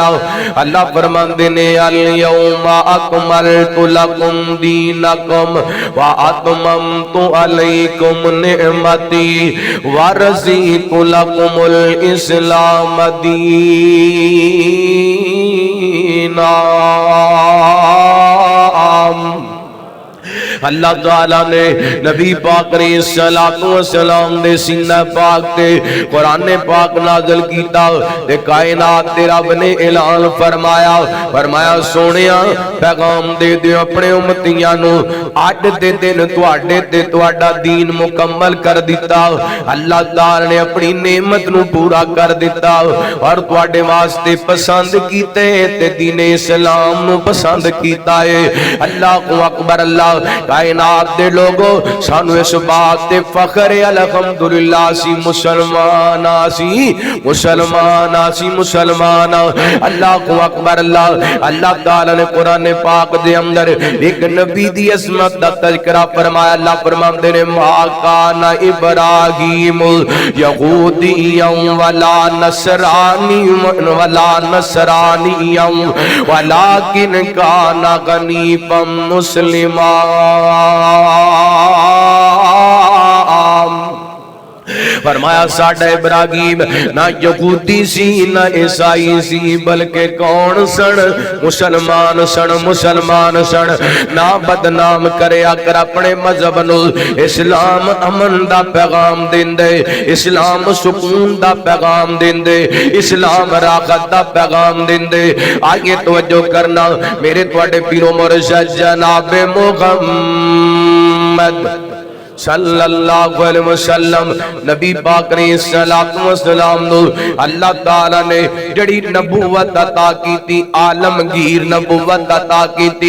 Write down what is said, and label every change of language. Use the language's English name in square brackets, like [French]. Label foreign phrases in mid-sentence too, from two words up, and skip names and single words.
[Punjabi] اللہ فرماندے نے [Arabic] الیوم اکملت لکم دینکم واتممت علیکم نعمتی ورضیت لکم الاسلام دینا. [Punjabi] اللہ تعالیٰ نے نبی پاک [Arabic] علیہ السلام [Punjabi] دے سینہ پاک تے قرآن پاک نازل کیتا. تے کائنات تے رب نے اعلان فرمایا, فرمایا سونیا پیغام دے دے اپنے امتیاں نو, اج دے دن تواڈے تے تواڈا دین مکمل کر دیتا. اللہ تعالیٰ نے اپنی نعمت نو پورا کر دیتا اور تواڈے واسطے پسند کیتے تے دین اسلام نو پسند کیتا ہے. [Arabic] اللہ اکبر اللہ. [Punjabi] کائنات دے لوگو سانو اس بات تے فخر ہے الحمدللہ سی مسلمان آسی مسلمان آسی مسلمان. [Arabic] اللہ اکبر اللہ. [Punjabi] اللہ تعالیٰ نے قرآن پاک دے اندر ایک نبی دی عظمت دا تذکرہ فرمایا. اللہ فرماندے نے [Arabic] ما کان ابراہیم یہودیا ولا نصرانیا ولکن کان حنیفا مسلما. [Punjabi] فرمایا ساڈا ابراہیم نہ یہودی سی نہ عیسائی سی بلکہ کون سن مسلمان سن. مسلمان سن. نہ بدنام کریا کر اپنے مذہب نو. اسلام امن دا پیغام دیندے, اسلام سکون دا پیغام دیندے, اسلام راحت دا پیغام دیندے. آئیے توجہ کرنا میرے تواڈے پیرو مرشد جناب محمد [Arabic] صلی اللہ علیہ وسلم [Punjabi] نبی پاک [Arabic] علیہ السلام [Punjabi] نو اللہ تعالیٰ نے جڑی نبوت [Urdu] عطا کی تھی, [Punjabi] عالمگیر نبوت [Urdu] عطا کی تھی.